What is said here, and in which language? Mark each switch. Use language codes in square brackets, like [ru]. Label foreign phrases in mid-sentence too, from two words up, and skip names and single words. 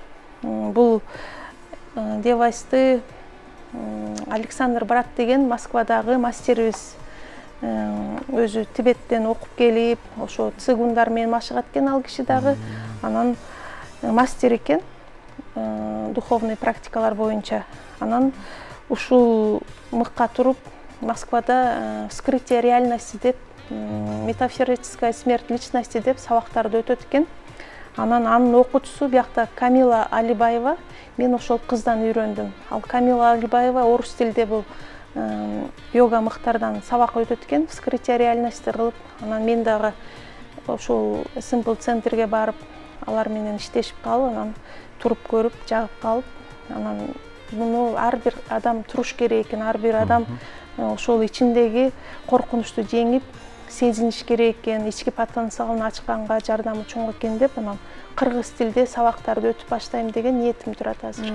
[ky] Бул девайсты Александр Брат деген Москвадагы мастерибиз өзү Тибеттен окуп келип, ошо цигундар менен машыгат экен ал киши дагы. Анан мастер экен, [ru] духовный практикалар [ky] боюнча. Анан ушул мыкка туруп Москвада [ru] вскрытие реальности [ky] деп, [ru] метафизическая смерть личности [ky] деп сабактарды өтөт экен. Анан анын окуучусу биякта Камила Алибаева. Мен ошол кыздан үйрөндүм. Ал Камила Алибаева орус тилде бул йога мыктардан сабак өтөт экен, [ru] вскрытие реальности [ky] кылып. Анан мен дагы ошол Simple центрге барып, алар менен иштешип калып, анан туруп көрүп, жагып калып, анан муну ар бир адам туруш керек экен, ар бир адам ошол ичиндеги коркунучту жеңип, сезиниш керек экен, ички потенциалын ачканга жардамы чоң экен деп, анан кыргыз тилде сабактарды өтүп баштайм деген ниетим турат азыр.